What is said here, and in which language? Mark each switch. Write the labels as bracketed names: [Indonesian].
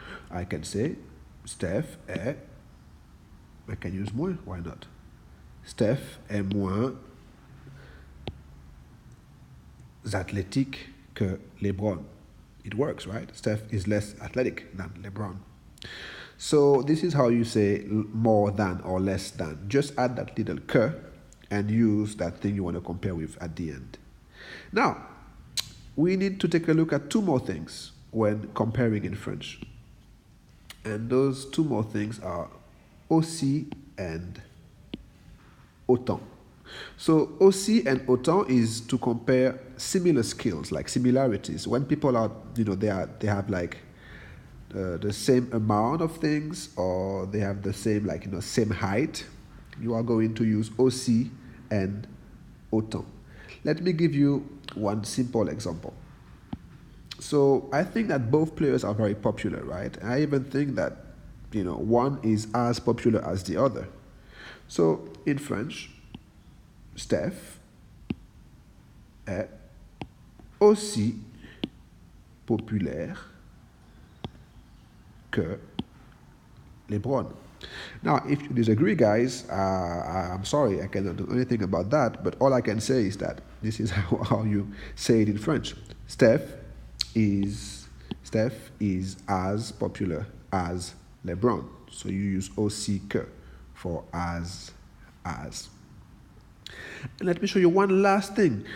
[English] I can say Steph est, I can use moins, why not? [French] Steph est moins athlétique que LeBron. [English] It works, right? Steph is less athletic than LeBron. So this is how you say more than or less than. Just add that little que and use that thing you want to compare with at the end. Now, we need to take a look at two more things when comparing in French. And those two more things are aussi and autant. So aussi and autant is to compare similar skills, like similarities. When people are, they have like the same amount of things, or they have the same, same height, you are going to use aussi and autant. Let me give you one simple example. So I think that both players are very popular, right? I even think that, one is as popular as the other. So in French, [French] Steph est aussi populaire que LeBron. [English] Now, if you disagree, guys, I'm sorry, I cannot do anything about that, but all I can say is that this is how you say it in French. Steph is as popular as LeBron. So you use aussi que for as. And let me show you one last thing.